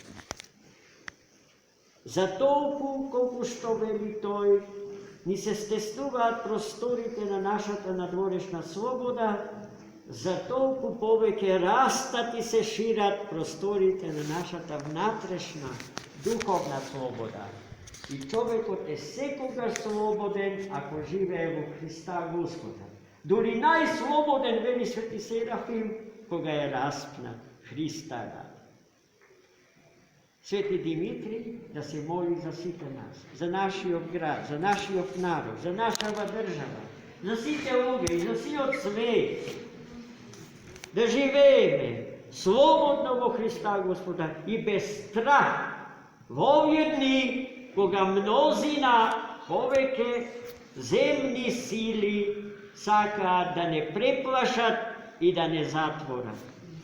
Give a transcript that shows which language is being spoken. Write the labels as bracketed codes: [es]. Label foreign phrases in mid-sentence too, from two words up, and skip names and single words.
[mk] За толку колку што вели тој, ни се стеснуваат просторите на нашата надворешна слобода, за толку повеќе растат и се шират просторите на нашата внатрешна духовна слобода. И човекот е секогаш слободен ако живее во Христа Господа. Дури најслободен, вели свети Серафим, кога је распнат, Христа ради. Свети Димитриј, да се моли за сите нас, за нашиов град, за нашиов народ, за нашава држава, за сите луѓе и за сиот свет, да живееме слободно во Христа Господа и без страха, вовједни, кога мнозина повеќе земни сили сака да не преплашат и да не затвора.